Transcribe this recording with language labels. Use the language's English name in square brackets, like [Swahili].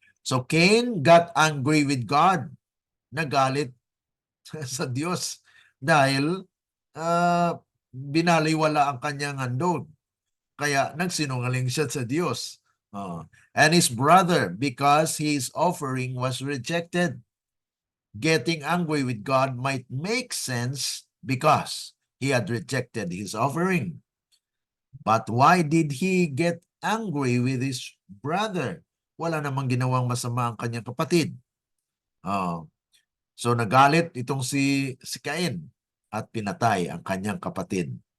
[English] So Cain got angry with God. [Filipino] Nagalit sa Diyos dahil binaliwala ang kanyang handog. Kaya nagsinungaling siya sa Diyos. [English] And his brother, because his offering was rejected. Getting angry with God might make sense because he had rejected his offering. But why did he get angry with his brother? [Filipino] Wala namang ginawang masama ang kanyang kapatid. So nagalit itong si Cain at pinatay ang kanyang kapatid.